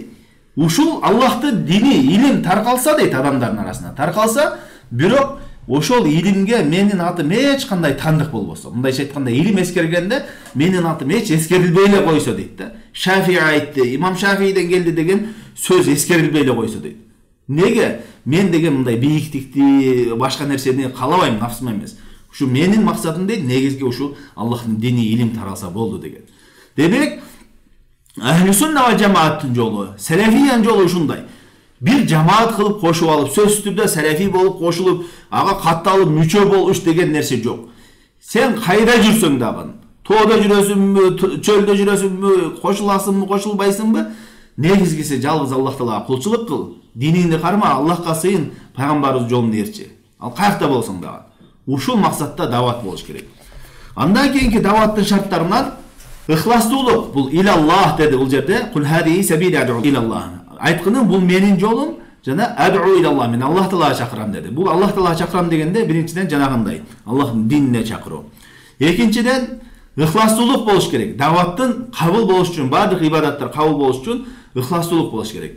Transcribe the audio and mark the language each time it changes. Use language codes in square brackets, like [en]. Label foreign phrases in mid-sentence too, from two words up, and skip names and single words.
[ky] Ушул Аллахтын дини, илим таркалса дейт, адамдардын арасына таркалса, бирок ошол илимге менин атым эч кандай тандык болбосо, мындайча айтканда, илим эскергенде менин атым эч эскерилбей эле койсо дейт да. Шафи айтты, имам Шафиден келди деген сөз эскерилбей эле койсо дейт. Неге? Мен деген мындай бийиктикти, башка нерсени каалабайм, нафсыма эмес. Ушу менин максатым дейт, негизги ушу Аллахтын дини, илим таралса болду деген. Демек, Ахли сунна ва жамааттын жолу, селефиянын жолу ушундай. Бир жамаат кылып кошуп алып, сөзсүз түрдө селефи болуп кошулуп, ага катталып мүчө болуш деген нерсе жок. Сен кайда жүрсөң дагы, тоодо жүрөсүңбү, чөлдө жүрөсүңбү, кошуласыңбы, кошулбайсыңбы, негизгиси жалгыз Аллах Таалага кулчулук кыл. Дининди карма, Аллахка сыйын, пайгамбарыбыз жолун ээрчи. Ал каякта болсоң дагы. Ушул максатта дават болуш керек. Андан кийинки даваттын шарттарынан ыхластуулук. Бул илаллах деди бул жерде. [ar] قل هذه سبيلي أدعو إلى الله. [ky] Айтканым бул менин жолум, жана [ar] أدعو إلى الله, [ky] мен Аллах Таалага чакырам деди. Бул Аллах Таалага чакырам дегенде биринчиден жанагындай, Аллахтын динине чакыруу. Экинчиден ыхластуулук болуш керек. Даваттын кабыл болуш үчүн, бардык ибадаттар кабыл болуш үчүн ыхластуулук болуш керек.